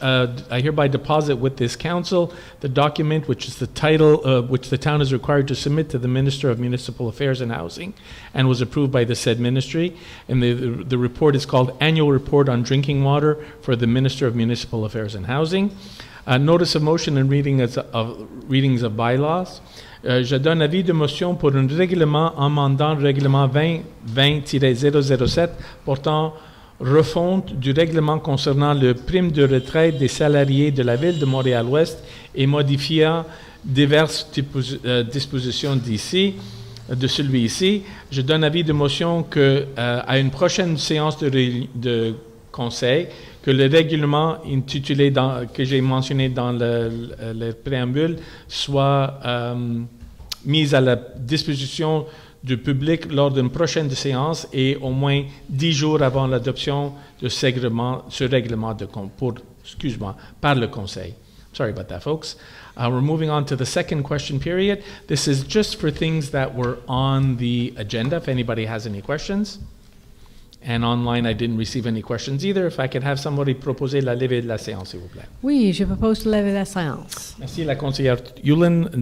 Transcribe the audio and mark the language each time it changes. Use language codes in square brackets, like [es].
[en] I hereby deposit with this council the document which is the title which the town is required to submit to the Minister of Municipal Affairs and Housing and was approved by the said ministry. And the report is called Annual Report on Drinking Water for the Minister of Municipal Affairs and Housing. Notice of motion and readings of bylaws. [fr] Je donne avis de motion pour un règlement amendant le règlement 20-007 portant refonte du règlement concernant le prime de retraite des salariés de la ville de Montréal-Ouest et modifiant diverses dispositions de celui-ci. Je donne avis de motion que à une prochaine séance de conseil, que le règlement intitulé que j'ai mentionné dans le préambule soit mis à la disposition du public lors d'une prochaine séance et au moins 10 jours avant l'adoption de ce règlement par le Conseil. [en] Sorry about that, folks. We're moving on to the second question period. This is just for things that were on the agenda, if anybody has any questions. And online, I didn't receive any questions either. If I could have somebody [fr] proposer la levée de la séance, s'il vous plaît. Oui, je propose de lever la séance. Merci, la conseillère Yulin.